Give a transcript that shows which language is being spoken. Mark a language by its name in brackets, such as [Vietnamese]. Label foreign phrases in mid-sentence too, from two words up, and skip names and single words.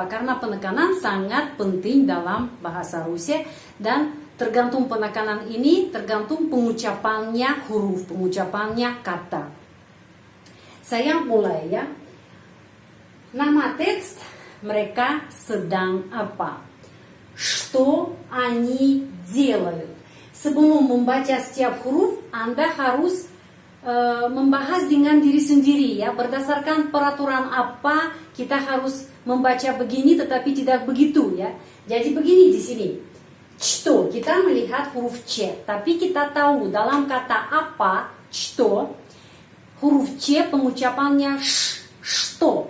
[Indonesian] Karena penekanan sangat penting dalam bahasa Rusia dan tergantung penekanan ini, tergantung pengucapannya huruf, pengucapannya kata. Saya mulai ya. Nama teks mereka sedang apa? [Russian] Что они делают? [Indonesian] Sebelum membaca setiap huruf, Anda harus membahas dengan diri sendiri ya, berdasarkan peraturan apa kita harus membaca begini tetapi tidak begitu ya. Jadi begini di sini. Что kita melihat huruf C, tapi kita tahu dalam kata apa что huruf C pengucapannya что.